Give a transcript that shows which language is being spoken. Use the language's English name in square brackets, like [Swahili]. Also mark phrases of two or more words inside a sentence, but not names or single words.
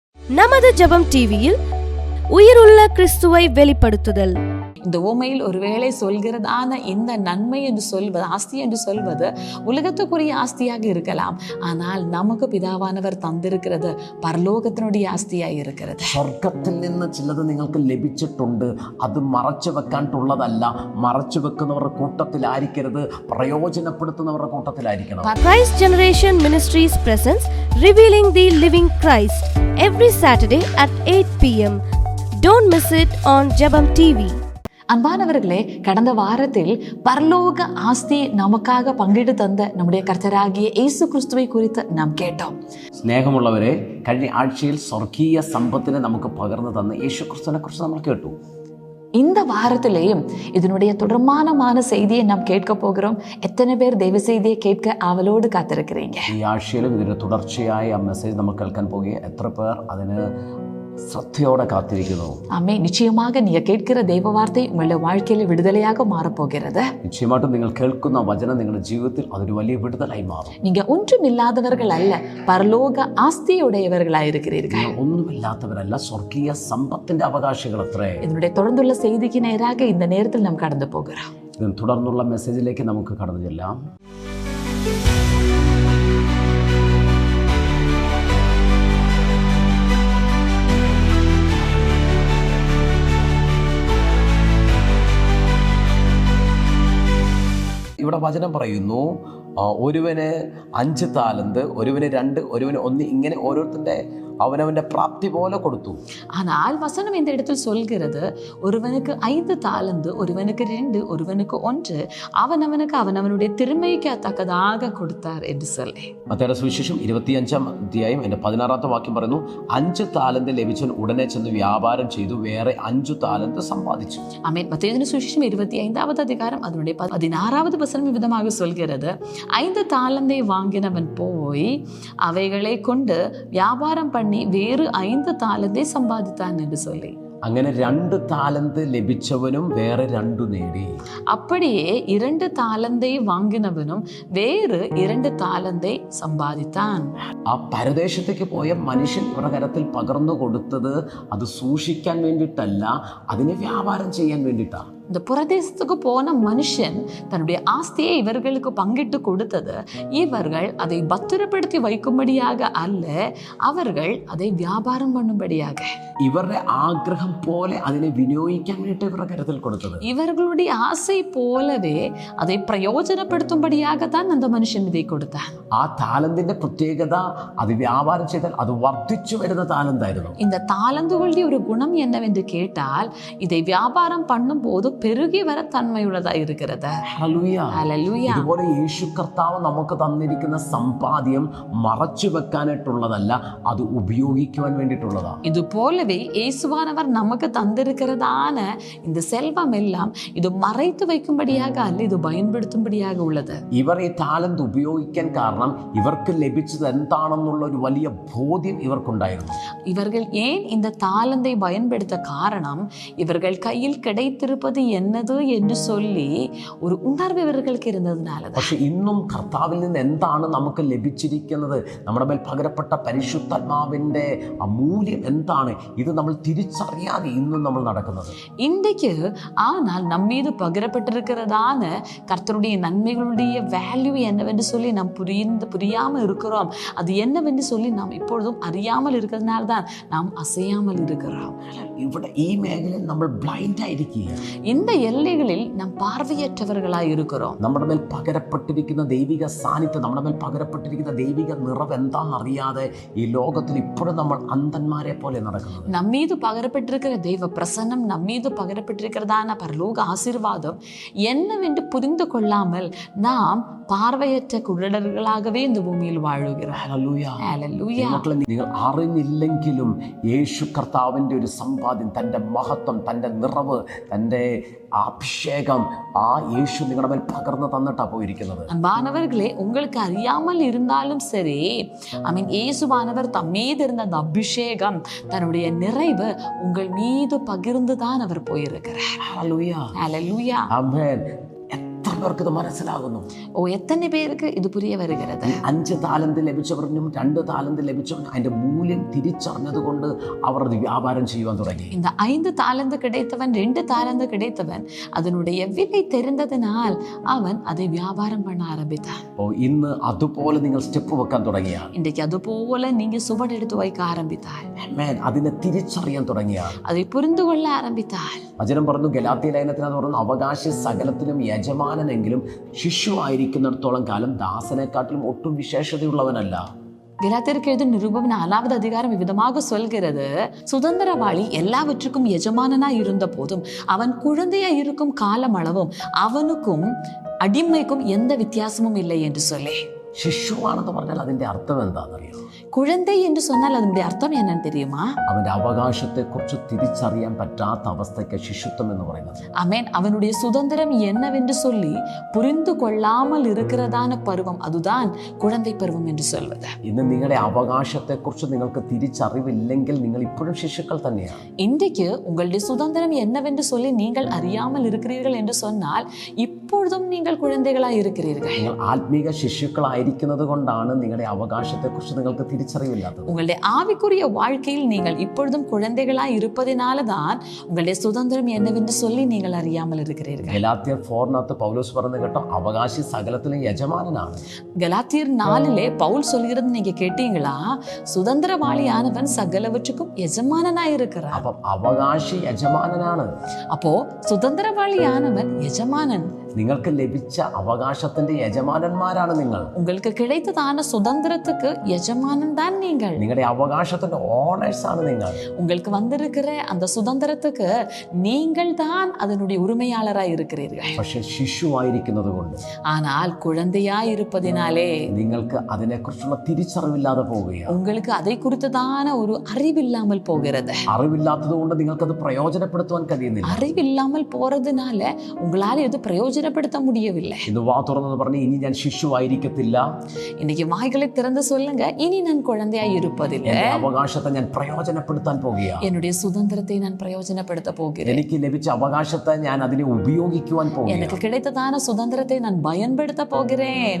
[Tamil] நமது ஜெபம் டிவியில் உயிருள்ள கிறிஸ்துவை வெளிப்படுத்துதல். இந்த உவமையில் ஒருவேளை சொல்கிறதான இந்த நன்மை என்று சொல்வது, ஆஸ்தி என்று சொல்வது உலகத்துக்குரிய ஆஸ்தியாக இருக்கலாம். ஆனால் நமக்கு [Malayalam] പിതാവാനവർ തന്നിരിക്കുന്നത് പരലോകത്തിനുடைய ആസ്തിയായി இருக்கிறது. സ്വർഗത്തിൽ നിന്ന് ചിലത് നിങ്ങൾക്ക് ലഭിച്ചിട്ടുണ്ട്. അത് മറച്ചു വെക്കാനുള്ളതല്ല. മറച്ചു വെക്കുന്നവരുടെ കൂട്ടത്തിലായിരിക്കരുത്, പ്രയോജനപ്പെടുത്തുന്നവരുടെ കൂട്ടത്തിലായിരിക്കണം. [English] Christ Generation Ministries presents Revealing the Living Christ every Saturday at 8 p.m. Don't miss it on Jebam TV. [Tamil] அன்பானவர்களே, கடந்த வாரத்தில் பரலோக ஆஸ்தி நமக்காக பங்கிட்டு தந்த நம்முடைய கர்த்தராகிய இயேசு கிறிஸ்துவை குறித்து நாம் கேட்டோம். [Malayalam] സ്നേഹമുള്ളവരെ, കഴിഞ്ഞ ആഴ്ചയിൽ സ്വർഗീയ സമ്പത്തിനെ നമുക്ക് പകർന്നു തന്ന യേശു ക്രിസ്തുവിനെ കുറിച്ച് നമ്മൾ കേട്ടു. [Tamil] இந்த வாரத்திலேயும் இதனுடைய தொடர்மானமான செய்தியை நாம் கேட்க போகிறோம். எத்தனை பேர் தெய்வ செய்தியை கேட்க ஆவலோடு காத்திருக்கிறீங்க? [Malayalam] ഈ ആഴ്ചയിലും ഇതിന്റെ തുടർച്ചയായ മെസ്സേജ് നമ്മൾ കേൾക്കാൻ പോകുക. എത്ര പേർ അതിന് ശ്രദ്ധയോടെ കാത്തിരിക്കുന്നു? [Tamil] ஆமே, நிச்சயமாக நீங்க கேட்கிற தெய்வ வார்த்தை உங்களுடைய வாழ்க்கையில விடுதலையாக மாறப்போகிறது. [Malayalam] നിശ്ചയമായിട്ടും നിങ്ങൾ കേൾക്കുന്ന വചനം നിങ്ങളുടെ ജീവിതത്തിൽ അതൊരു വലിയ വിടുതലായി മാറും. [Tamil] நீங்க ஒன்றுமில்லாதவர்கள் அல்ல, பரலோக ஆஸ்தியுடையவர்களாயிருக்கிறீர்கள். [Malayalam] ഒന്നുമില്ലാത്തവരല്ല, സ്വർഗീയ സമ്പത്തിന്റെ അവകാശികളത്രേ. [Tamil] இதனுடைய தொடர்ந்துள்ள செய்திக்கு நேராக இந்த நேரத்தில் நாம் கடந்து போகிறோம். [Malayalam] ഇതിന് തുടർന്നുള്ള മെസ്സേജിലേക്ക് നമുക്ക് കടന്നു ചെല്ലാം. ഇവിടെ വചനം പറയുന്നു, ഒരുവന് 5 താലന്ത്, ഒരുവന് 2, ഒരുവന് 1, ഇങ്ങനെ ഓരോരുത്തരുടെ അവനവന്റെ പ്രാപ്തി പോലെ കൊടുത്തു. [Tamil] ஆனால் வசனம் இந்த இடத்தில் சொல்கிறது, ஒருவனுக்கு 5 தாலந்து, ஒருவனுக்கு 2, ஒருவனுக்கு 1, அவனவனுக்கு அவனவனுடைய திறமைக்கு தக்கதாக கொடுத்தார் என்று சொல்லி. [Malayalam] മത്തായിയുടെ സുവിശേഷം 25-ാം അധ്യായം 16-ാമത്തെ വാക്യം പറയുന്നു, 5 താലന്ത് ലഭിച്ചവൻ ഉടനെ ചെന്ന് വ്യാപാരം ചെയ്തു വേറെ 5 താലന്ത് സമ്പാദിച്ചു. [Tamil] ஆமென். மத்தேயுவின் சுவிசேஷம் 25-வது அதிகாரம் அதனுடைய 16வது வசனம் விதமாக சொல்கிறது, 5 தாலந்தை வாங்கினவன் போய் அவைகளை கொண்டு வியாபாரம் பண்ணி வேறு 5 தாலந்தை சம்பாதித்தான் என்று சொல்லி. [Malayalam] അങ്ങനെ 2 താലന്ത് ലഭിച്ചവനും വേറെ 2 നേടി. [Tamil] அப்படியே 2 தாலந்தை வாங்கினவனும் வேறு 2 தாலந்தை சம்பாதித்தான். [Malayalam] ആ പരദേശത്തേക്ക് പോയ മനുഷ്യൻ ഇവരുടെ കരത്തിൽ പകർന്നു കൊടുത്തത് അത് സൂക്ഷിക്കാൻ വേണ്ടിയിട്ടല്ല, അതിനെ വ്യാപാരം ചെയ്യാൻ വേണ്ടിയിട്ടാണ്. [Tamil] இந்த புரதேசத்துக்கு போன மனுஷன் தன்னுடைய ஆஸ்தியை இவர்களுக்கு பங்கிட்டு கொடுத்தது இவர்கள் அதை பத்திரப்படுத்தி வைக்கும்படியாக அல்ல, அவர்கள் அதை வியாபாரம் பண்ணும்படியாக, [Malayalam] ഇവരുടെ ആഗ്രഹം പോലെ അതിനെ വിനിയോഗിക്കാൻ വേണ്ടിയിട്ട് ഇവരുടെ കരത്തിൽ കൊടുത്തത്. [Tamil] இவர்களுடைய ஆசை போலவே அதை பிரயோஜனப்படுத்தும்படியாக தான் அந்த மனுஷன் இதை கொடுத்தான். [Malayalam] ആ താലന്തിന്റെ പ്രത്യേകത, അത് വ്യാപാരം ചെയ്താൽ അത് വർദ്ധിച്ചു വരുന്ന താലന്തായിരുന്നു. [Tamil] இந்த தாலந்துகளுடைய ஒரு குணம் என்னவென்று கேட்டால், இதை வியாபாரம் பண்ணும் போது பெருகி வர தன்மையுள்ளதா இருக்கிறது. [Malayalam] ഹല്ലേലൂയ. ഇതുപോലെ യേശു കർത്താവ് നമുക്ക് തന്നിരിക്കുന്ന സമ്പാദ്യം മറച്ചു വെക്കാനായിട്ടുള്ളതല്ല, അത് ഉപയോഗിക്കുവാൻ വേണ്ടിയിട്ടുള്ളതാണ്. [Tamil] இது போலவே இயேசுவானவர் நமக்கு தந்திருக்கிறதான இந்த செல்வம் எல்லாம் இது மறைத்து வைக்கும்படியாக அல்ல, இது பயன்படுத்தும்படியாக உள்ளது. [Malayalam] ഇവർ ഈ താലന്ത് ഉപയോഗിക്കാൻ കാരണം ഇവർക്ക് ലഭിച്ചത് എന്താണെന്നുള്ള ഒരു വലിയ ബോധ്യം ഇവർക്കുണ്ടായിരുന്നു. [Tamil] இவர்கள் ஏன் இந்த தாளந்தை பயன்படுத்த காரணம், இவர்கள் கையில் கிடைத்திருப்பது என்னது என்று சொல்லி ஒரு உணர்வு இவர்களுக்கு இருந்ததுனால. [Malayalam] പക്ഷെ ഇന്നും കർത്താവിൽ നിന്ന് എന്താണ് നമുക്ക് ലഭിച്ചിരിക്കുന്നത്, നമ്മുടെ മേൽ പകരപ്പെട്ട പരിശുദ്ധാത്മാവിന്റെ മൂല്യം എന്താണ്, ഇത് നമ്മൾ തിരിച്ചറിയാതെ ഇന്നും നമ്മൾ നടക്കുന്നത്. [Tamil] இன்றைக்கு ஆனால் நம் மீது பகிரப்பட்டிருக்கிறதான கர்த்தருடைய நன்மைகளுடைய வேல்யூ என்னவென்று சொல்லி நாம் புரியாமல் இருக்கிறோம். அது என்னவென்று சொல்லி நாம் இப்பொழுதும் அறியாமல் இருக்கிறதுனால தான் நாம் அசையாமல் இருக்கிறோம். [Malayalam] ഇവിടെ ഈ മേഖലയിൽ നമ്മൾ ബ്ലൈൻഡ് ആയിരിക്കുക. [Tamil] இந்த எல்லைகளில் நாம் பார்வையற்றவர்களாய் இருக்கிறோம். [Malayalam] നമ്മുടെ മേൽ പകരപ്പെട്ടിരിക്കുന്ന ദൈവിക സാന്നിധ്യം, നമ്മുടെ മേൽ പകരപ്പെട്ടിരിക്കുന്ന ദൈവിക നിറവ് എന്താണെന്നറിയാതെ ഈ ലോകത്തിൽ ഇപ്പോഴും നമ്മൾ അന്ധന്മാരെ പോലെ നടക്കുന്നത്. [Tamil] நம்மீது பகரப்பட்டிருக்கிற தெய்வ பிரசன்னம், நம்மீது பகரப்பட்டிருக்கிறதான பரலோக ஆசீர்வாதம் என்னவென்று புரிந்து கொள்ளாமல் நாம் பார்வையற்ற குருடர்களாகவே இந்த பூமியில் വാഴുகிறோம். [Malayalam] ഹല്ലേലൂയ. നിങ്ങൾ അറിഞ്ഞില്ലെങ്കിലും യേശു കർത്താവിൻ്റെ ഒരു സമ്പാദ്യം, തൻ്റെ മഹത്വം, തൻ്റെ നിറവ്, തൻ്റെ അഭിഷേകം ആ യേശു നിങ്ങളുടെ മേൽ പകർന്നു തന്നിട്ടാ പോയിരിക്കുന്നത്. [Tamil] அன்பானவர்களே, உங்களுக்கு அறியாமல் இருந்தாலும் சரி, இயேசுவானவர் தம் மீது இருந்த அந்த அபிஷேகம், தன்னுடைய நிறைவு உங்கள் மீது பகிர்ந்துதான் அவர் போயிருக்கிறார். [Malayalam] ഹല്ലേലൂയ. [Tamil] ஹல்லேலூயா. [Malayalam] ആമേൻ. എത്ര പേർക്ക് ഇത് മനസ്സിലാകുന്നു? [Tamil] எத்தனை பேருக்கு இது புரிய வருகிறது? [Malayalam] 5 താലന്ത് ലഭിച്ചവരും 2 താലന്ത് ലഭിച്ചവനും അതിന്റെ മൂല്യം തിരിച്ചറിഞ്ഞത് കൊണ്ട് അവർ അത് വ്യാപാരം ചെയ്യുവാൻ തുടങ്ങി. [Tamil] இந்த 5 தாலந்து கிடைத்தவன் 2 தாலந்து கிடைத்தவன் அதனுடைய விலை தெரிந்ததனால் அவன் அதை வியாபாரம் பண்ண ஆரம்பித்தான். [Malayalam] ഇന്ന് അതുപോലെ നിങ്ങൾ സ്റ്റെപ്പ് വെക്കാൻ തുടങ്ങിയാൽ, [Tamil] இன்றைக்கு அது போல நீங்க சுவடெடுத்து வைக்க ஆரம்பித்தால், [Malayalam] അതിനെ തിരിച്ചറിയാൻ തുടങ്ങിയാൽ, [Tamil] அதை புரிந்து கொள்ள ஆரம்பித்தால், [Malayalam] വചനം പറഞ്ഞു, ഗലാത്യ ലേഖനത്തിനകത്ത് പറഞ്ഞു, അവകാശി സകലത്തിനും യജമാനനെങ്കിലും ശിശു ആയിരിക്കുന്നിടത്തോളം കാലം ദാസനെക്കാട്ടിലും ഒട്ടും വിശേഷതയുള്ളവനല്ല. [Tamil] கலாத்தியருக்கு எழுதும் நிருபம் 4வது அதிகாரம் விதமாக சொல்கிறது, சுதந்திரவாளி எல்லாவற்றுக்கும் எஜமானனாய் இருந்த போதும் அவன் குழந்தையாய் இருக்கும் காலம் அளவும் அவனுக்கும் அடிமைக்கும் எந்த வித்தியாசமும் இல்லை என்று சொல்லி. [Malayalam] ശിശുവാണെന്ന് പറഞ്ഞാൽ അതിന്റെ അർത്ഥം എന്താണെന്നറിയോ? [Tamil] குழந்தை என்று சொன்னால் அதனுடைய அர்த்தம் என்னன்னு தெரியுமா? [Malayalam] അവന്റെ അവകാശത്തെ കുറിച്ച് തിരിച്ചറിയാൻ പറ്റാത്ത അവസ്ഥയ്ക്ക് ശിശുത്വം എന്ന് പറയുന്നത്. [Tamil] ஆமென். அவனுடைய சுதந்திரம் என்னவென்று சொல்லி புரிந்து கொள்ளாமல் இருக்கிறதான பருவம், அதுதான் குழந்தை பருவம் என்று சொல்வது. [Malayalam] ഇന്ന് നിങ്ങളുടെ അവകാശത്തെ കുറിച്ച് നിങ്ങൾക്ക് തിരിച്ചറിവില്ലെങ്കിൽ നിങ്ങൾ ഇപ്പോഴും ശിശുക്കൾ തന്നെയാണ്. [Tamil] இன்றைக்கு உங்களுடைய சுதந்திரம் என்னவென்று சொல்லி நீங்கள் அறியாமல் இருக்கிறீர்கள் என்று சொன்னால் இப்பொழுதும் நீங்கள் குழந்தைகளாய் இருக்கிறீர்கள். [Malayalam] നിങ്ങൾ ആത്മീക ശിശുക്കളായിരിക്കുന്നത് കൊണ്ടാണ് നിങ്ങളുടെ അവകാശത്തെ കുറിച്ച് നിങ്ങൾക്ക് തിരിച്ചറിവില്ലാത്തത്. [Tamil] உங்களுடைய ஆவிக்குரிய வாழ்க்கையில் நீங்கள் இப்பொழுதும் குழந்தைகளாய் இருப்பதினால தான் உங்களுடைய சுதந்திரம் என்னவென்று சொல்லி நீங்கள் அறியாமல் இருக்கிறீர்கள். [Malayalam] ഗലാത്യർ 4 പൗലോസ് പറയുന്നത് കേട്ടോ, അവകാശി സകലത്തിലും യജമാനനാണ്. [Tamil] கலாத்தியர் 4 பவுல் சொல்கிறது நீங்க கேட்டீங்களா? சுதந்திரவாளியானவன் சகலவற்றுக்கும் எஜமானனாய் இருக்கிறான். [Malayalam] അപ്പം അവകാശി യജമാനനാണ്. [Tamil] அப்போ சுதந்திரவாளியானவன் எஜமானன். [Malayalam] നിങ്ങൾക്ക് ലഭിച്ച അവകാശത്തിന്റെ യജമാനന്മാരാണ് നിങ്ങൾ. [Tamil] உங்களுக்கு கிடைத்ததான சுதந்திரத்துக்கு எஜமானன் தான் நீங்கள். [Malayalam] നിങ്ങളുടെ അവകാശത്തിന്റെ ഓണേഴ്സ് ആണ് നിങ്ങൾ. [Tamil] உங்களுக்கு வந்திருக்கிற அந்த சுதந்திரத்துக்கு நீங்கள் தான் அதனுடைய உரிமையாளராய் இருக்கிறீர்கள். [Malayalam] പക്ഷെ ശിശുവായിരിക്കുന്നത് കൊണ്ട്, [Tamil] ஆனால் குழந்தையாய் இருப்பதினாலே [Malayalam] നിങ്ങൾക്ക് അതിനെക്കുറിച്ചുള്ള തിരിച്ചറിവില്ലാതെ പോവുകയാണ്. [Tamil] உங்களுக்கு அதை குறித்ததான ஒரு அறிவில்லாமல் போகிறது. [Malayalam] അറിവില്ലാത്തത് കൊണ്ട് നിങ്ങൾക്കത് പ്രയോജനപ്പെടുത്തുവാൻ കഴിയുന്നില്ല. [Tamil] அறிவில்லாமல் போறதுனால உங்களால இது பிரயோஜனப்படுத்த முடியவில்லை. [Malayalam] ഇന്ന് വാ തുറന്നു പറഞ്ഞ്, ഇനി ഞാൻ ശിശുവായിരിക്കത്തില്ല. [Tamil] இன்னைக்கு வாய்களை திறந்து சொல்லுங்க, இனி நான் குழந்தையாய் இருப்பதில்லை. [Malayalam] എന്റെ അവകാശത്തെ ഞാൻ പ്രയോജനപ്പെടുത്താൻ പോകുകയാണ്. [Tamil] என்னுடைய சுதந்திரத்தை நான் பிரயோஜனப்படுத்த போகிறேன். [Malayalam] എനിക്ക് ലഭിച്ച അവകാശത്തെ ഞാൻ അതിനെ ഉപയോഗിക്കുവാൻ പോകുകയാണ്. [Tamil] எனக்கு கிடைத்ததான சுதந்திரத்தை நான் பயன்படுத்த போகிறேன்.